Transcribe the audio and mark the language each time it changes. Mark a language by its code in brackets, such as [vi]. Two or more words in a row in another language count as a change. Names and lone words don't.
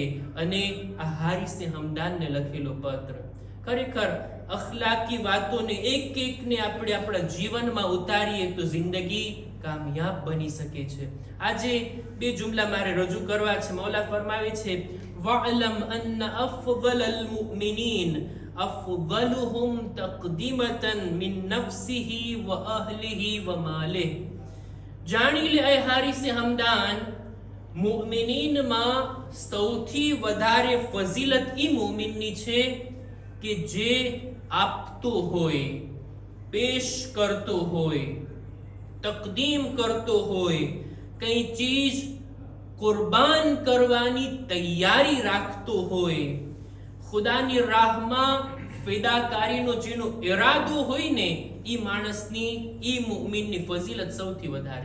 [gu] અને આ હારિસે હમદાનને લખેલો પત્ર ખરેખર અખલાકી વાતોને એકને આપણે આપણા જીવનમાં ઉતારીએ તો જિંદગી કામયાબ બની શકે છે. આજે 2 જુમલા મારે રજૂ કરવા છે. મૌલા ફરમાવે છે [ar] واعلم أن أفضل المؤمنين أفضلهم تقدمة من نفسه وأهله وماله. [gu] જાણી લે એ હારિસે હમદાન, મુમિનીનમાં સૌથી વધારે ફઝીલત ઈ મુમિનની છે કે જે આપતો હોય, પેશ કરતો હોય, તકદીમ કરતો હોય, કઈ ચીજ કુરબાન કરવાની તૈયારી રાખતો હોય, ખુદાની રાહમાં ફિદાકારીનો જેનો ઈરાદો હોય ને ઈ માણસની, ઈ મુમિનની ફઝીલત સૌથી વધારે.